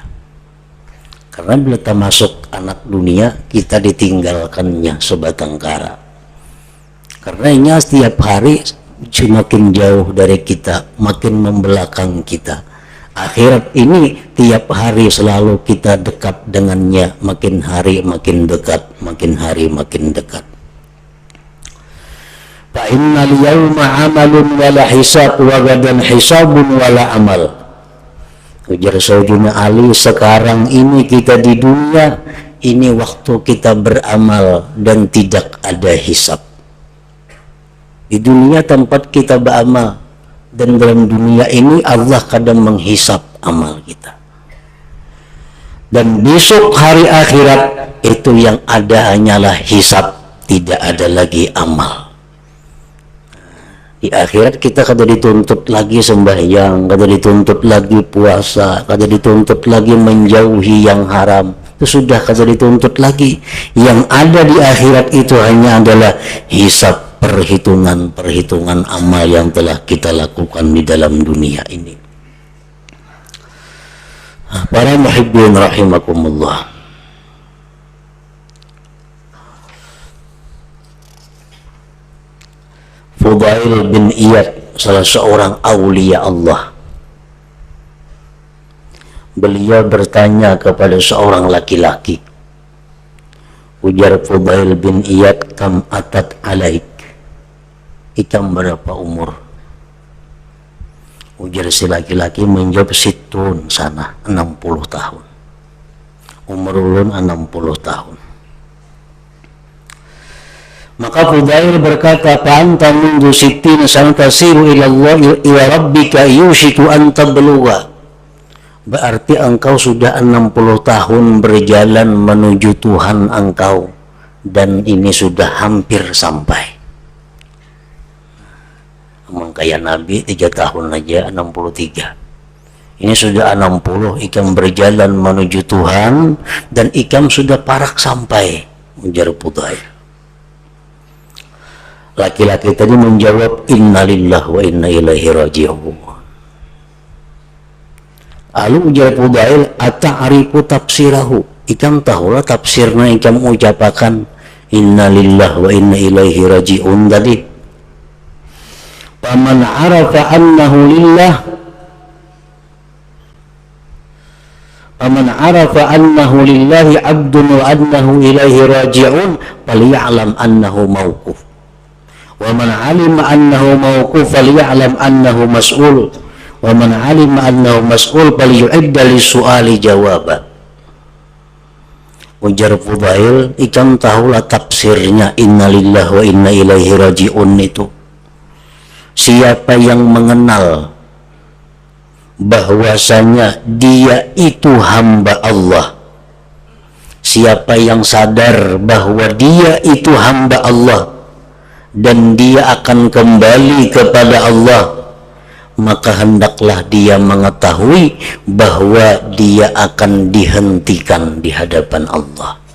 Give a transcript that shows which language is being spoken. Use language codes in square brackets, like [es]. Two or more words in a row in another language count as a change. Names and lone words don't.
[bjn] Karena bila termasuk anak dunia, kita ditinggalkannya sebatang kara. Karenanya setiap hari semakin jauh dari kita, makin membelakang kita. Akhirat ini tiap hari selalu kita dekat dengannya, makin hari makin dekat, makin hari makin dekat. [ar] فإن اليوم عمل ولا حساب وغدا حساب ولا عمل. [bjn] Ujar Sayyidina Ali, sekarang ini kita di dunia ini waktu kita beramal dan tidak ada hisab. Di dunia tempat kita beramal, dan dalam dunia ini Allah kadang menghisap amal kita. Dan besok hari akhirat itu yang ada hanyalah hisab, tidak ada lagi amal. Di akhirat kita kada dituntut lagi sembahyang, kada dituntut lagi puasa, kada dituntut lagi menjauhi yang haram. Itu sudah kada dituntut lagi. Yang ada di akhirat itu hanya adalah hisab, perhitungan amal yang telah kita lakukan di dalam dunia ini. Para [ar] محبين رحمكم الله. [bjn] Fudail bin Iyad, salah seorang aulia Allah, beliau bertanya kepada seorang laki-laki. Ujar Fudail bin Iyad, [ar] كم أتت عليك, [bjn] ikam berapa umur? Ujar si laki-laki menjawab, [ar] ستون سنة, [bjn] 60 tahun. Umur ulun 60 tahun. Maka Fudail berkata, [ar] "فأنت منذ ستين سنة تسير إلى الله إلى ربك يوشك أن تبلغ." [bjn] Berarti engkau sudah 60 tahun berjalan menuju Tuhan engkau, dan ini sudah hampir sampai. Emang kayak Nabi 3 tahun aja 63. Ini sudah 60, ikam berjalan menuju Tuhan dan ikam sudah parak sampai, ujar Fudail. Laki-laki tadi menjawab, [ar] إنا لله وإنا إليه راجعون. [bjn] Lalu ujar Fudail, [ar] أتعرف تفسيره, [bjn] ikam tahulah tafsirna ikam ucapakan [ar] إنا لله وإنا إليه راجعون [bjn] tadi. [ar] فمن عرف أنه لله فمن عرف أنه لله عبد وأنه إليه راجعون فليعلم أنه موقوف. ومن علم أنه موقوف فليعلم أنه مسؤول. ومن علم أنه مسؤول فليعد للسؤال جوابا. [bjn] Ujar Fudail, ikam tahulah tafsirnya [ar] إنا لله وإنا إليه راجعون [bjn] itu. Siapa yang mengenal bahwasanya dia itu hamba Allah, siapa yang sadar bahwa dia itu hamba Allah dan dia akan kembali kepada Allah, maka hendaklah dia mengetahui bahwa dia akan dihentikan di hadapan Allah.